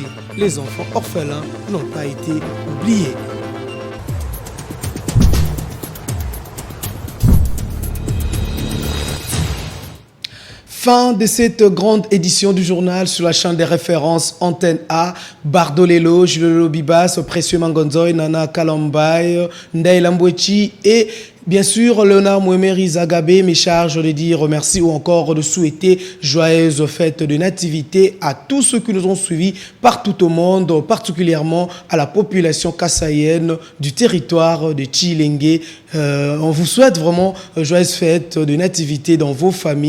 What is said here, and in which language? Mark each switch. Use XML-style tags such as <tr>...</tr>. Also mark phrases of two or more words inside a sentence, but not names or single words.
<fr>Les enfants orphelins n'ont pas été oubliés. Fin de cette grande édition du journal sur la chaîne des références Antenne A. Bardolelo, Julio Bibas, Précieux Mangonzoy, Nana Kalambay, Ndaï Lambouechi et bien sûr Léonard Mouemeri Zagabé me charge de dire merci ou encore de souhaiter joyeuses fêtes de nativité à tous ceux qui nous ont suivis partout au monde, particulièrement à la population kassaïenne du territoire de Tshilenge. On vous souhaite vraiment joyeuses fêtes de nativité dans vos familles.</fr>